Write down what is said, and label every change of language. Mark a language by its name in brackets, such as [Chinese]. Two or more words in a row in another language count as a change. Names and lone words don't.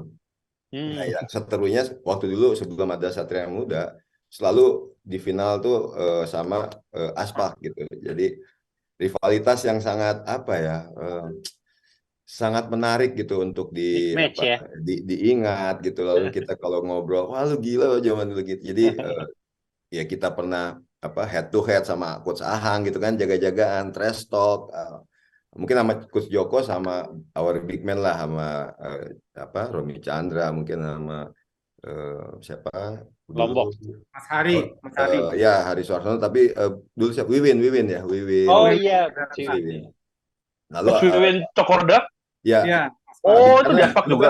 [Indonesian] Nah, yang seterunya waktu dulu sebelum ada Satria Muda selalu di final tuh sama Aspak gitu. Jadi rivalitas yang sangat sangat menarik gitu untuk diingat gitu. Lalu kita kalau ngobrol, wah lu gila zaman dulu gitu. Jadi ya kita pernah [English] head to head [Indonesian] sama Coach Ahang gitu kan, jaga-jagaan, [English] trash talk. [Indonesian] Mungkin sama Coach Joko sama [English] our big man [Indonesian] lah, sama Romy Chandra, mungkin sama siapa Lombok, Mas Hari. Ya Hari Suarsono, tapi dulu siapa, Wiwin. Oh iya, Wiwin. Lalu Wiwin Cokorda. Ya. Itu di Aspak juga.